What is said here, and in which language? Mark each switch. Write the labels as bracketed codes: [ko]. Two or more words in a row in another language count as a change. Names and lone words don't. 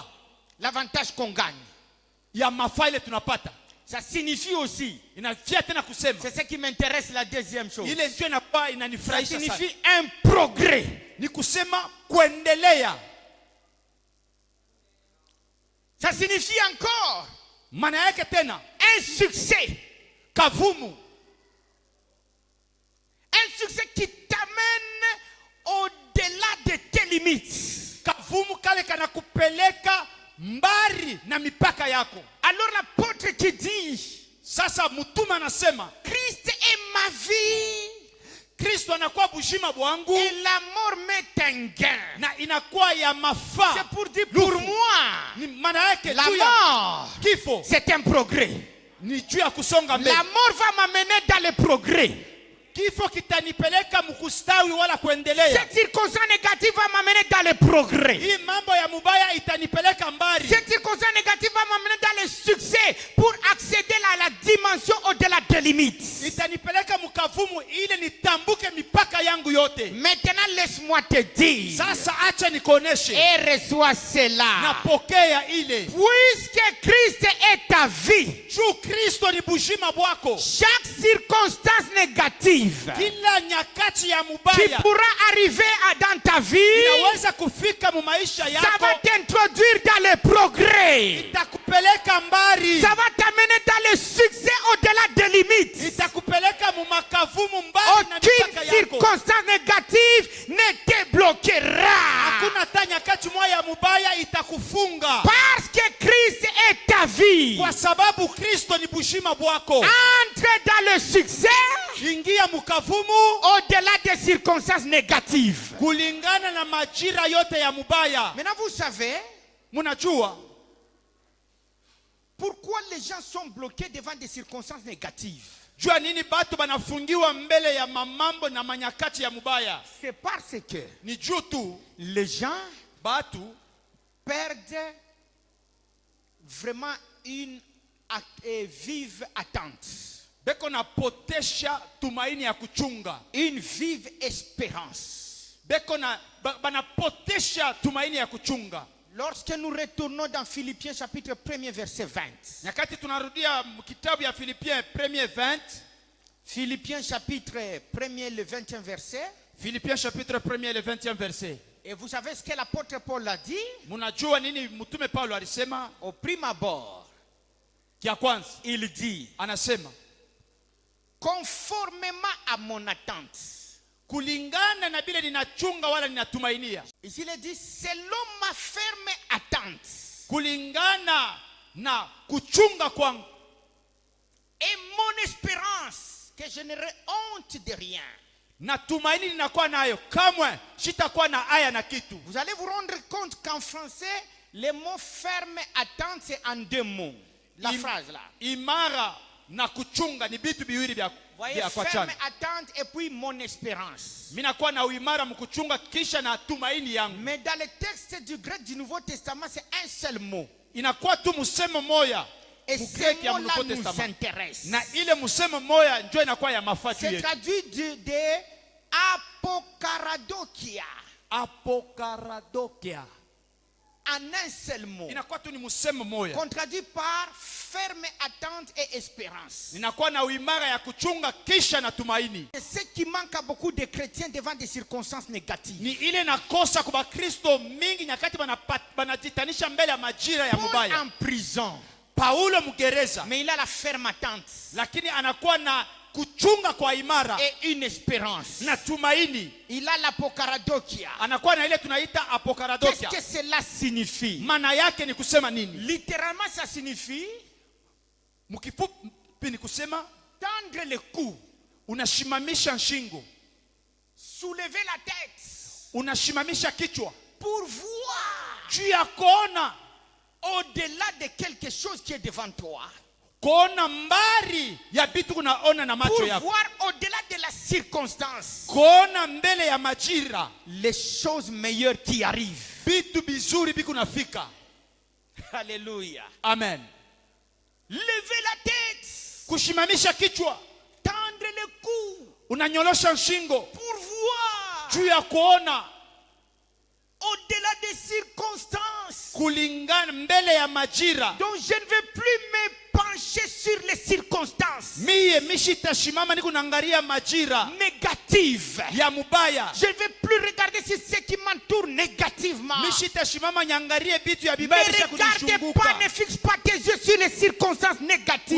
[fr] L'avantage qu'on gagne. [sw] Ya mafaa ile tunapata. [fr] Ça signifie aussi, [sw] Inafia tena kusema. [fr] c'est ce qui m'intéresse, la deuxième chose. [sw] Ile ndio inakuwa [fr] Ça [sw] inanifurahisha sana. [fr] signifie un progrès. [sw] Ni kusema kuendelea. [fr] Ça signifie encore [sw] Maana yake tena [fr] un succès. [sw] kavumu. [fr] Un succès qui t'amène au-delà de tes limites. [sw] Kavumu kale kanakupeleka mbali na mipaka yako. [fr] Alors l'apôtre qui dit, [sw] Sasa mtume anasema [fr] Christ est ma vie [sw] Kristo anakuwa bushima bwangu [fr] et la mort met un gain. [sw] na inakuwa ya mafaa. [fr] C'est pour dire pour moi, [sw] Ni maana yake [fr] la [sw] juu ya [fr] mort, [sw] kifo [fr] c'est un progrès. [sw] ni juu ya kusonga mbele. [fr] La mort va m'amener dans le progrès. [sw] Kifo kitanipeleka mkustawi wala kuendelea. [fr] Cette circonstance négative va m'amener dans le progrès. [sw] Hii mambo ya mubaya itanipeleka mbali. [fr] Cette circonstance négative va m'amener dans le succès pour accéder à la dimension au-delà des limites. [sw] Itanipeleka mkavumu ile nitambuke mipaka yangu yote. [fr] Maintenant, laisse-moi te dire [sw] Sasa acha nikuoneshe. [fr] et reçois cela. [sw] Napokea ile. [fr] Puisque Christ est ta vie, [sw] Juu Kristo ni bushima bwako. [fr] chaque circonstance négative [sw] Kila nyakati ya [fr] qui [sw] mubaya [fr] pourra arriver dans ta vie, [sw] inaweza kufika mu maisha [fr] ça [sw] yako. [fr] va t'introduire dans le progrès. [sw] Itakupeleka mbali. [fr] Ça va t'amener dans le succès au-delà des limites. [sw] Itakupeleka mu makavumu mbali na mipaka [fr] Aucune [sw] yako. [fr] circonstance négative ne te bloquera. [sw] Hakuna hata nyakati moja ya mubaya itakufunga. [fr] Parce que Christ est ta vie. [sw] Kwa sababu Kristo ni bushima bwako. [fr] Entre dans le succès [sw] Ingia mukavumu [fr] au-delà des circonstances négatives. [sw] kulingana na majira yote ya mubaya. [fr] Maintenant, vous savez [sw] Munajua [fr] pourquoi les gens sont bloqués devant des circonstances négatives. [sw] jua nini batu banafungiwa mbele ya mamambo na manyakati ya mubaya? [fr] C'est parce que [sw] Ni juu tu [fr] les gens [sw] batu [fr] perdent vraiment une vive attente, [sw] beko napotesha tumaini ya kuchunga. [fr] une vive espérance. [sw] Beko na banapotesha tumaini ya kuchunga. [fr] Lorsque nous retournons dans Philippiens chapitre 1er verset 20. [sw] Nyakati tunarudia kitabu ya Filipiens 1:20. [fr] Philippiens chapitre 1er le 21 verset. Philippiens chapitre 1er le 21 verset. Et vous savez ce que l'apôtre Paul a dit? [sw] Munajua nini mtume Paulo alisema? [fr] Au prime abord, [sw] Kia kwanza [fr] il dit, [sw] anasema [fr] conformément à mon attente. [sw] kulingana na bile ninachunga wala ninatumainia. [fr] Ici il dit, selon ma ferme attente. [sw] Kulingana na kuchunga kwangu. [fr] Et mon espérance, que je n'aurai honte de rien. [sw] Na tumaini ninakuwa nayo kamwe sitakuwa na aya na kitu. [fr] Vous allez vous rendre compte qu'en français, le mot ferme attente, c'est en deux mots. La phrase là. [sw] Imara na kuchunga ni bitu biwili vya [fr] Voyez, ferme attente et puis mon espérance. [sw] Mimi nakuwa na uimara mkuchunga kisha na tumaini yangu. [fr] Mais dans le texte du grec du Nouveau Testament, c'est un seul mot. [sw] Inakuwa tu musemo moya. [fr] Et ce mot-là nous intéresse. [sw] Na ile musemo moya ndio inakuwa ya mafaa yetu. [fr] C'est traduit de apokaradokia. [sw] Apokaradokia. [fr] En un seul mot. [sw] Inakuwa tu ni musemo moya. [fr] Contraduit par ferme attente et espérance. [sw] Inakuwa na uimara ya kuchunga kisha na tumaini. [fr] C'est ce qui manque à beaucoup de chrétiens devant des circonstances négatives. [sw] Ni ile nakosa kwa Kristo mingi nyakati banajitanisha mbele ya majira ya [fr] Paul [sw] mubaya. [fr] en prison. [sw] Paulo mgereza, [fr] mais il a la ferme attente [sw] lakini anakuwa na kuchunga kwa imara [fr] et une espérance. [sw] na tumaini. [fr] Il a l'apokaradokia. [sw] Anakuwa na ile tunaita [fr] Qu'est-ce [sw] apokaradokia. [fr] que cela signifie? [sw] Maana yake ni kusema nini? [fr] Littéralement, ça signifie [sw] Mkifupi ni kusema [fr] tendre le cou, [sw] unashimamisha shingo, [fr] soulever la tête [sw] unashimamisha kichwa [fr] pour voir [sw] juu ya kuona, [fr] au-delà de quelque chose qui est devant toi. [sw] kuona mbali ya vitu unaona na macho [fr] Pour [sw] yako, [fr] voir au-delà de la circonstance [sw] kuona mbele ya majira [fr] les choses meilleures qui arrivent. [sw] vitu bizuri biku nafika. [fr] Alléluia. [sw] Amen. [fr] Lever la tête, [sw] Kushimamisha kichwa, [fr] tendre le cou [sw] unanyolosha shingo [fr] pour voir [sw] juu ya kuona [fr] au-delà des circonstances. [sw] kulingana mbele ya majira. [fr] Donc je ne vais plus me pencher sur les circonstances [sw] Mie mishitashimama niko naangalia majira [fr] négatives. [sw] ya mubaya. [fr] Je ne vais plus regarder sur ce qui m'entoure négativement. [sw] Mishitashimama nyangarie vitu ya [fr] Ne [sw] bibaya bisha [fr] regarde [sw] kunizunguka. [fr] pas, ne fixe pas tes yeux sur les circonstances négatives.